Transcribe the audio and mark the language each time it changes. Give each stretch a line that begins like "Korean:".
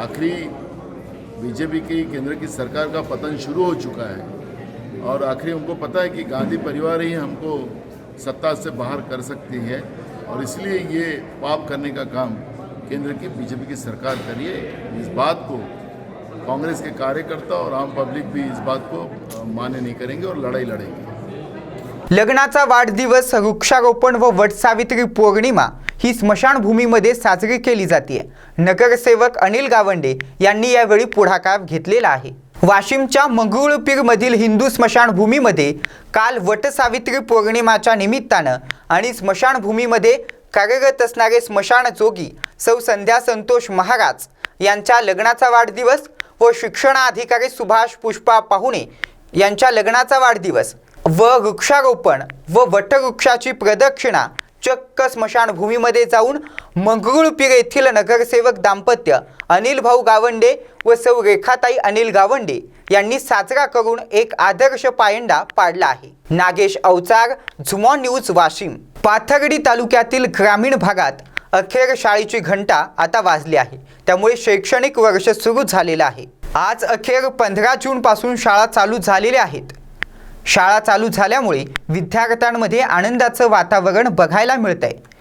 Hindi: आखिरी बीजेपी की केंद्र की सरकार का पतन शुरू हो चुका है और आखिरी उनको पता है कि गांधी परिवार ही हमको सत्ता से बाहर कर सकती है और इसलिए ये पाप करने का काम केंद्र की बीजेपी की सरकार करिए। इस बात को कांग्रेस के कार्यकर्ता और आम पब्लिक भी इस बात को मान्य नहीं करेंगे और लड़ाई लड़ेंगे।
Marathi: लग्नाचा वाढदिवस, वृक्षारोपण व वटसावित्री पौर्णिमा ही स्मशानभूमीमध्ये साजरी केली जाते। नगरसेवक अनिल गावंडे यांनी यावेळी पुढाकार घेतलेला आहे। वाशिमच्या मंगरुळपीरमधील हिंदू स्मशानभूमीमध्ये काल वटसावित्री पौर्णिमाच्या निमित्तानं आणि स्मशानभूमीमध्ये कार्यरत असणारे स्मशानजोगी सौ संध्या संतोष महाराज यांच्या लग्नाचा वाढदिवस व शिक्षणाधिकारी सुभाष पुष्पा पाहुणे यांच्या लग्नाचा वाढदिवस व वृक्षारोपण व वटवृक्षाची प्रदक्षिणा चक्क स्मशानभूमीमध्ये जाऊन मंगरुळपीर येथील नगरसेवक दाम्पत्य अनिल भाऊ गावंडे व सौ रेखाताई अनिल गावंडे यांनी साजरा करून एक आदर्श पायंडा पाडला आहे। नागेश अवचार, झुमॉन न्यूज, वाशिम। पाथर्डी तालुक्यातील ग्रामीण भागात अखेर शाळेची घंटा आता वाजली आहे, त्यामुळे शैक्षणिक वर्ष सुरू झालेलं आहे। आज अखेर 15 जून पासून शाळा चालू झालेल्या आहेत। शाळा चालू झाल्यामुळे विद्यार्थ्यांमध्ये आनंदाचं वातावरण बघायला मिळतंय।